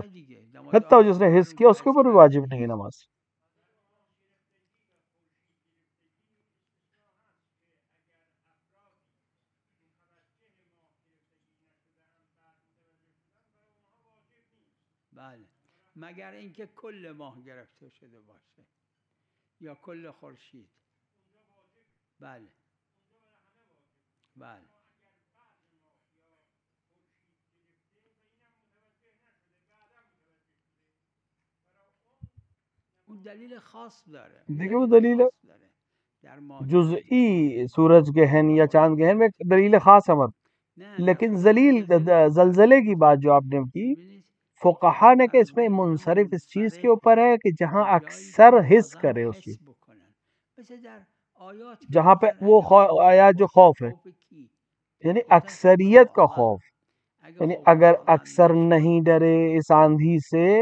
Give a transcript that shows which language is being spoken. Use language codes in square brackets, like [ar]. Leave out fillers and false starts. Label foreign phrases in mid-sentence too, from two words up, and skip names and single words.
[ur] حتیٰ جس نے حس کیا اس کے اوپر بھی واجب نہیں ہے نماز. [fa] مگر اینکه کل ماه گرفته شده باشه یا کل خورشید. بله بله اون دلیل خاص داره. [ur] دیکھیں وہ دلیل جزئی سورج گہن یا چاند گہن میں دلیل خاص امر، لیکن زلزلے کی بات جو آپ نے کی فقہا نے کہ اس میں منصرف اس چیز کے اوپر ہے کہ جہاں اکثر حس کرے اس چیز، جہاں پہ وہ آیات جو خوف ہے یعنی اکثریت کا خوف، یعنی اگر اکثر نہیں ڈرے اس آندھی سے.